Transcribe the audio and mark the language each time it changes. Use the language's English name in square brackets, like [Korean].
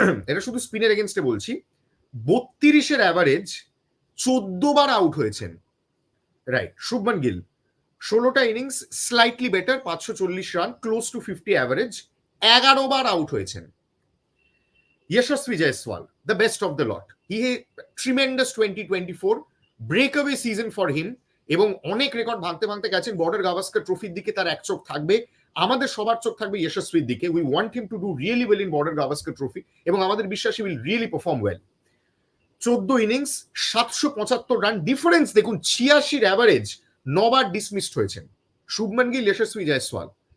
[Bangla] এটা শুধু স্পিনের এগেনস্টে বলছি। 32-এর অ্যাভারেজ, 14 বার আউট হয়েছেন। Right Shubman Gill 16টা innings, slightly better, 540 run, close two 50 average, 11 বার আউট হয়েছেন। [Hindi] यशस्वी Jaiswal, [English] the best of the lot. He had tremendous 2024 breakaway season for him, [Bangla] এবং অনেক রেকর্ড ভাঙতে ভাঙতে গেছেন। বর্ডার গাভাস্কার ট্রফির দিকে তার এক চোখ থাকবে, আমাদের সবার চোখ থাকবে যশস্বীর দিকে। [English] we want him to do really well in Border Gavaskar Trophy, [Bangla] এবং আমাদের বিশ্বাস [English] He will really perform well. [Bangla] 14 innings, 775 run, difference দেখুন, 86-এর অ্যাভারেজ, 9 বার ডিসমিসড হয়েছেন শুভমান গিল, যশস্বী জয়সওয়াল।